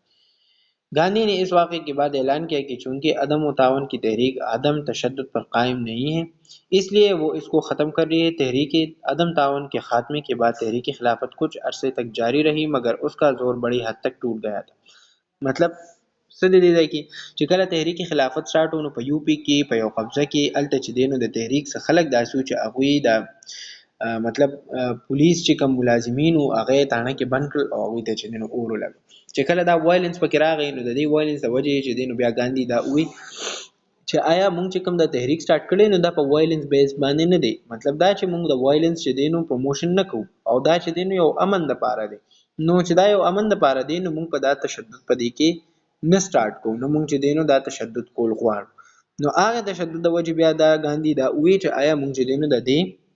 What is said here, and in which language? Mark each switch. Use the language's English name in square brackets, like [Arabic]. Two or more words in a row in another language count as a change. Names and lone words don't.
[Urdu] گاندھی نے اس واقعے کے بعد اعلان کیا کہ چونکہ عدم و تعاون کی تحریک عدم تشدد پر قائم نہیں ہے، اس لیے وہ اس کو ختم کر رہی ہے. تحریک عدم تعاون کے خاتمے کے بعد تحریک خلافت کچھ عرصے تک جاری رہی، مگر اس کا زور بڑی حد تک ٹوٹ گیا تھا. [Pashto] मतलब څه د دې ځای کې چې کله تحریک خلافت سٹارټ ونه په یو پی کې په یو قبضه کې الته چې دینو د تحریک څخه خلک داسې چې هغوی د مطلب پولیس چې کوم ملازمین او هغه تانه کې بند کړل او هغوی ته چې دینو اور ولګ چې کله دا وایلنس پکې راغی نو د دې وایلنس د وجې چې دینو بیا ګاندھی دا وی چې آیا مونږ چې کوم د تحریک سٹارټ کړي نو دا په [English] violence base [Pashto] باندې نه دی مطلب دا چې مونږ د وایلنس چې دینو پروموشن نه کوو او دا چې دینو یو امن د پاره دی نو چې دا یو امن د پاره دی نو مونږ په دا تشدد پدې کې نه سٹارټ کوو نو مونږ چې دینو دا تشدد کول غواړو نو هغه تشدد د وجې بیا دا ګاندھی دا وی چې آیا مونږ چې دینو د دې